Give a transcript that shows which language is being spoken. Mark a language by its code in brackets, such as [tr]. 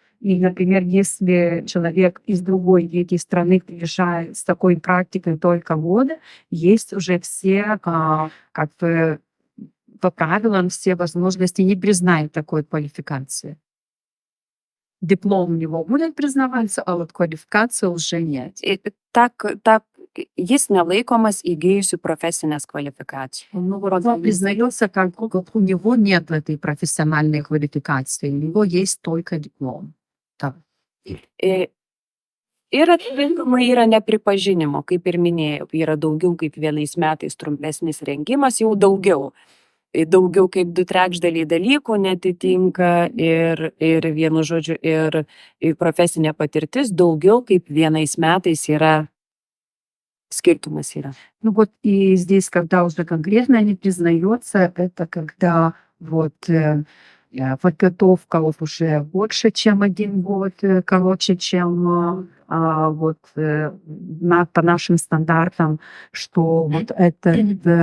[ru] И, например, если человек из другой третьей страны приезжает с такой практикой только года, есть уже все, как бы, по правилам, все возможности не признать такой квалификации. Диплом у него будет признаваться, а вот квалификация уже нет. [lt] Так, jis nelaikomas įgijusiu profesinės kvalifikacijos. [ru] Ну, вот он признается, как у него нет этой профессиональной квалификации, у него есть только диплом. Так. [lt] Ir atitinkamai yra nepripažinimo, kaip ir minėjau, yra daugiau kaip 1 metais trumpesnis rengimas, jau daugiau kaip 2/3 dalykų netitinka ir vienu žodžiu ir profesinė patirtis daugiau kaip 1 metais yra skirtumas yra. [ru] Ну вот и здесь, когда уже конкретно не признается, это когда вот подготовка вот уже больше, чем 1 год, короче, чем по нашим стандартам, что вот эти